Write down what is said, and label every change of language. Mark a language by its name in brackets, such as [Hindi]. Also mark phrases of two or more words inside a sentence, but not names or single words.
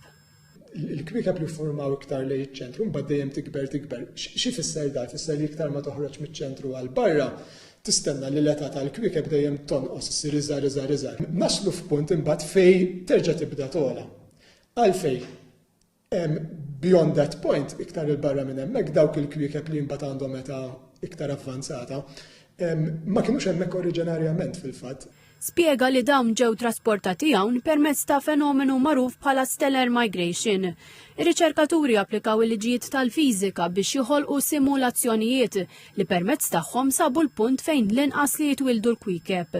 [Maltese] Il-kwiekeb li formaw iktar lejn iċ-ċentru mbagħad dejjem tikber. Xi fisser da? Fisser li iktar ma toħroġ miċ-ċentru għal barra tistenna li l-età tal-kwiekeb dejjem tonqos issir iżgħar. Naslu f'punt imbagħad fejn terġa' tibda tola. Għalfejn [English] beyond that point, [Maltese] iktar il-barra minn hemmhekk dawk il-kwiekeb li mbagħad għandhom età iktar avvanzata ma kinux hemmhekk oriġinarjament fil-fatt. Spjega li dawn ġew trasportati hawn permezz ta' fenomenu magħruf bħala [English] stellar migration. [Maltese] Ir-riċerkaturi applikaw il-liġijiet tal-fiżika biex joħolqu simulazzjonijiet li permezz tagħhom sabu l-punt fejn l-inqas li jitwildu l-kwiekeb.